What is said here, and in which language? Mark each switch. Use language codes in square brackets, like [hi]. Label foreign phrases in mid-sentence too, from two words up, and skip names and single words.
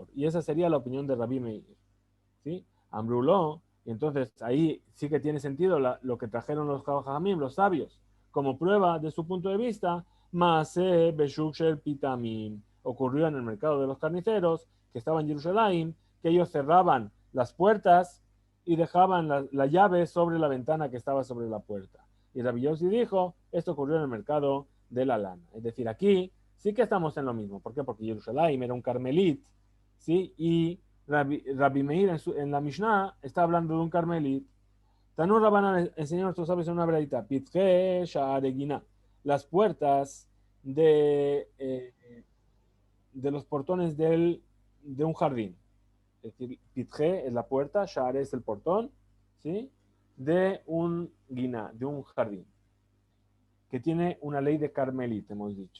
[es] Y esa sería la opinión de Rabbi Meir, ¿sí? Ambruló, y entonces ahí sí que tiene sentido lo que trajeron los Jajamim, los sabios, como prueba de su punto de vista, [he] מעשה בשוק של פטמים, [es] ocurrió en el mercado de los carniceros, que estaba en Jerusalén, que ellos cerraban las puertas y dejaban la llave sobre la ventana que estaba sobre la puerta. Y Rabbi Yossi dijo, esto ocurrió en el mercado de la lana. Es decir, aquí sí que estamos en lo mismo. ¿Por qué? Porque Jerusalén era un carmelit, ¿sí? Y Rabbi Meir en la Mishnah está hablando de un carmelit. [arc] תנו רבנן [es] enseñó a nuestros sabios en una braita, [he] פתחי שערי גינה, [es] las puertas de los portones de un jardín. Es decir, Pitche es la puerta, Sha'are es el portón, ¿sí?, de un guiná, de un jardín, que tiene una ley de carmelit, hemos dicho.